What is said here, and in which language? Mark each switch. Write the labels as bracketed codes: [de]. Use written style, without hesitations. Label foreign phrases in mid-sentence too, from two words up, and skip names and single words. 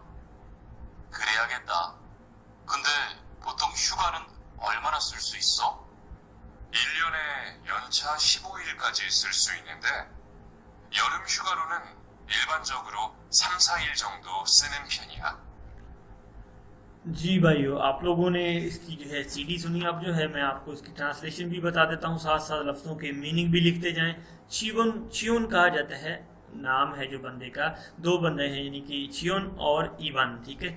[ko] 그래야겠다. 근데 보통 휴가는 얼마나 쓸 수 있어? 1년에 연차 15일까지 쓸 수 있는데 여름 휴가로는 일반적으로 3, 4일 정도 쓰는 편이야. [hi] जी भाइयों, आप लोगों ने इसकी जो है सीडी सुनी। अब जो है मैं आपको इसकी ट्रांसलेशन भी बता देता हूँ, साथ साथ लफ्ज़ों के मीनिंग भी लिखते जाएं। चियोन कहा जाता है, नाम है जो बंदे का, दो बंदे हैं यानी कि चियोन और इबन, ठीक है।